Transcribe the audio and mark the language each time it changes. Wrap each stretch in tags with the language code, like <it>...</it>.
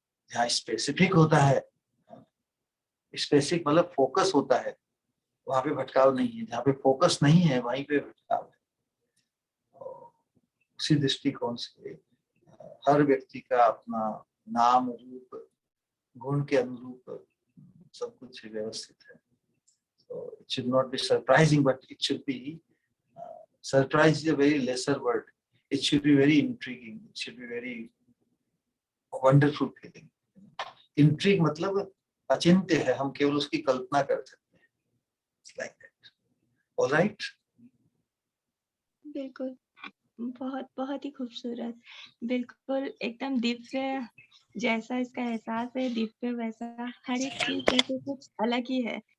<hi>जहाँ स्पेसिफिक होता है, स्पेसिफिक मतलब फोकस होता है, वहां पे भटकाव नहीं है। जहाँ पे फोकस नहीं है वहीं पे भटकाव है। उसी दृष्टिकोण से हर व्यक्ति का अपना नाम रूप गुण के अनुरूप सब कुछ व्यवस्थित है।</hi> <en>So it should not be surprising, but it should be surprise is a very lesser word. It should be very intriguing. It should be very wonderful feeling.</en> <hi>Intrigue मतलब अचिंत्य है, हम केवल उसकी कल्पना कर सकते हैं।</hi> <en>Like that. All right?</en> <hi>बिल्कुल, बहुत बहुत ही खूबसूरत, बिल्कुल एकदम दिव्य जैसा इसका एहसास है, दिव्य वैसा हर एक चीज जैसे कुछ अलग ही है।</hi>